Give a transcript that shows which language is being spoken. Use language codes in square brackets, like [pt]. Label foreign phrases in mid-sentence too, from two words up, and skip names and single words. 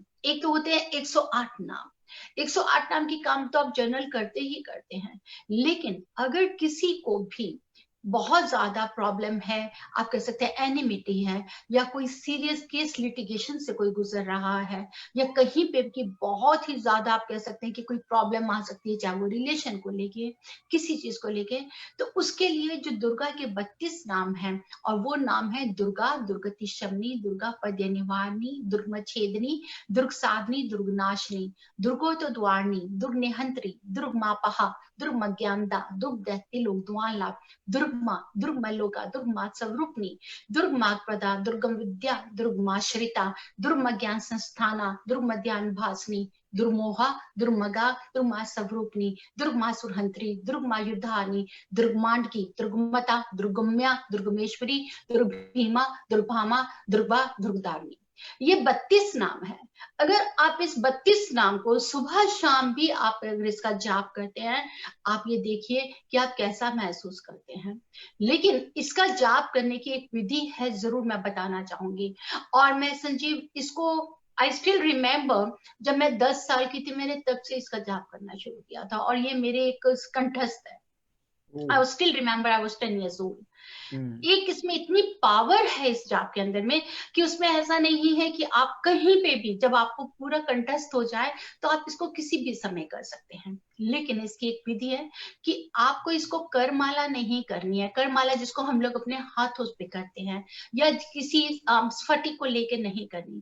[hi] एक तो होते हैं 108 नाम, 108 नाम की काम तो आप जनरल करते ही करते हैं, लेकिन अगर किसी को भी बहुत ज्यादा प्रॉब्लम है, आप कह सकते हैं एनिमिटी है, या कोई [en] serious case [hi] लिटिगेशन से कोई गुजर रहा है, या कहीं पे की बहुत ही ज्यादा आप कह सकते हैं कि कोई प्रॉब्लम आ सकती है, चाहे वो रिलेशन को लेके, किसी चीज को लेके, तो उसके लिए जो दुर्गा के 32 नाम हैं, और वो नाम है दुर्गा, दुर्गति शमनी, दुर्गा पद्य निवारणी, दुर्ग छेदनी, दुर्ग साधनी, दुर्ग नाशनी, दुर्गोत द्वारणी, दुर्ग निहंत्री, दुर्ग मापहा, दुर्ग मज्ञानदा, दुर्ग दैत्य लोक द्वाला, दुर्ग माँ, दुर्ग मल्लोका, दुर्ग माँ स्वरूपनी, दुर्ग माप्रदा, दुर्गम विद्या, दुर्ग माश्रिता, दुर्ग ज्ञान संस्थाना, दुर्ग मध्यान भासनी, दुर्मोहा, दुर्मगा, दुर्ग माँ स्वरूपनी, दुर्ग माँ सुरहंत्री, दुर्ग माँ युद्धानी, दुर्ग मांडकी, दुर्गमता, दुर्गम्या, दुर्गमेश्वरी, दुर्ग भीमा, दुर्भामा, दुर्गा, दुर्गदारणी। ये 32 नाम है। अगर आप इस 32 नाम को सुबह शाम भी आप अगर इसका जाप करते हैं, आप ये देखिए कि आप कैसा महसूस करते हैं। लेकिन इसका जाप करने की एक विधि है, जरूर मैं बताना चाहूंगी। और मैं संजीव इसको [en] I still remember, [hi] जब मैं 10 साल की थी, मैंने तब से इसका जाप करना शुरू किया था, और ये मेरे एक कंठस्थ है। [en] I still remember, I was 10 years old। [hi] एक इसमें इतनी पावर है इस जाप के अंदर में, कि उसमें ऐसा नहीं है कि आप कहीं पे भी, जब आपको पूरा कंठस्थ हो जाए तो आप इसको किसी भी समय कर सकते हैं। लेकिन इसकी एक विधि है कि आपको इसको करमाला नहीं करनी है। करमाला जिसको हम लोग अपने हाथों पे करते हैं, या किसी स्फटिक को लेके नहीं करनी।